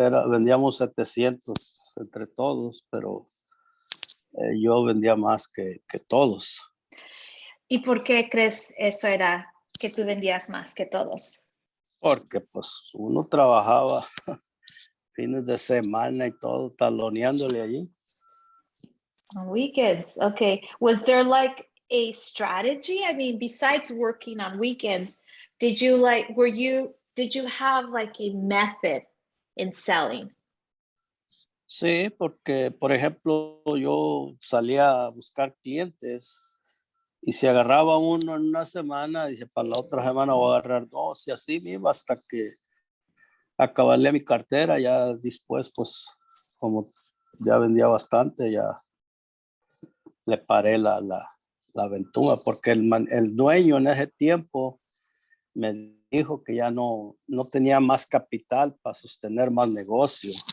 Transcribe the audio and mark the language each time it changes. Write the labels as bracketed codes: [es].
[es] Vendíamos 700 entre todos, pero yo vendía más que todos. ¿Y por qué crees eso era que tú vendías más que todos? Porque pues uno trabajaba fines de semana y todo, taloneándole allí. [en] On weekends, okay. Was there like a strategy? I mean, besides working on weekends, did you have like a method in selling? [es] Sí, porque por ejemplo yo salía a buscar clientes y si agarraba uno en una semana, dije para la otra semana voy a agarrar 2 y así me iba hasta que acabarle mi cartera. Ya después pues como ya vendía bastante, ya le paré la aventura, porque el dueño en ese tiempo me dijo que ya no tenía más capital para sostener más negocio.